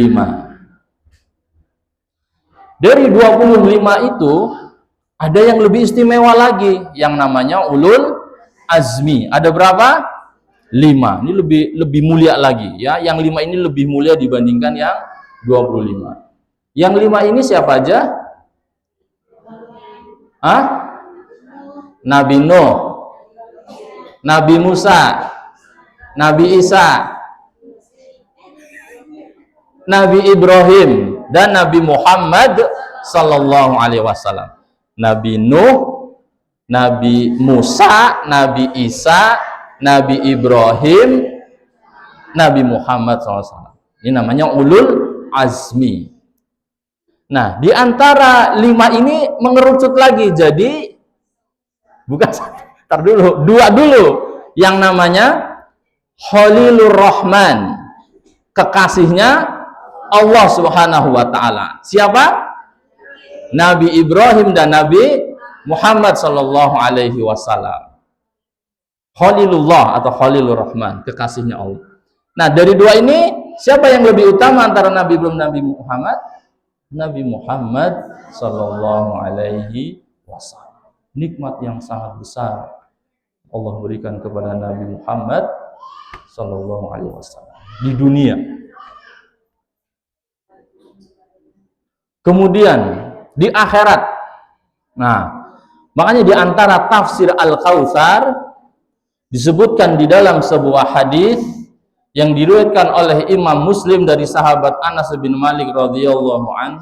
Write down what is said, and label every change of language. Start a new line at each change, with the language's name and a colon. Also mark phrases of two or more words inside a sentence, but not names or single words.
Indonesian: Dari 25 itu ada yang lebih istimewa lagi yang namanya
Arabic: أولو العزم.
Indonesian: Ada berapa? 5. Ini lebih mulia lagi ya. Yang 5 ini lebih mulia dibandingkan yang 25. Yang 5 ini siapa aja? Nabi Nuh, Nabi Musa, Nabi Isa, Nabi Ibrahim, dan Nabi Muhammad
Arabic: صلى الله عليه وسلم.
Indonesian: Nabi Nuh, Nabi Musa, Nabi Isa, Nabi Ibrahim, Nabi Muhammad
Arabic: صلى الله عليه وسلم.
Indonesian: Ini namanya
Arabic: أولو العزم.
Indonesian: Nah, di antara 5 ini mengerucut lagi jadi bukan tar dulu, 2 dulu. Yang namanya
Arabic: خليل الرحمن,
Indonesian: kekasihnya Allah
Arabic: سبحانه وتعالى.
Indonesian: Siapa? Nabi Ibrahim dan Nabi Muhammad
Arabic: صلى الله عليه وسلم.
Indonesian: Khalilullah atau
Arabic: خليل الرحمن,
Indonesian: kekasihnya Allah. Nah, dari 2 ini siapa yang lebih utama antara Nabi Ibrahim dan Nabi Muhammad? Nabi Muhammad
Arabic: صلى الله عليه وسلم.
Indonesian: Nikmat yang sangat besar Allah berikan kepada Nabi Muhammad
Arabic: صلى الله عليه وسلم
Indonesian: di dunia. Kemudian di akhirat. Nah, makanya di antara tafsir Al-Kautsar disebutkan di dalam sebuah hadis yang diriwayatkan oleh Imam Muslim dari sahabat Anas bin Malik
Arabic: رضي الله عن.